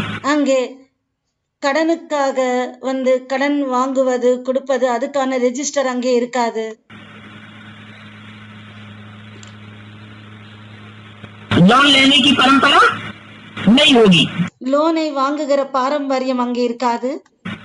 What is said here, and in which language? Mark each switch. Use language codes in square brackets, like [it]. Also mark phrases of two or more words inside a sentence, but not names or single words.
[ta] அங்கே கடனுக்காக வந்து கடன் வாங்குவது கொடுப்பது அதுக்கான ரெஜிஸ்டர் அங்கே இருக்காது. [hi] लोन लेने की परंपरा नहीं होगी। [ta] லோனை வாங்குகிற பாரம்பரியம் அங்கே இருக்காது.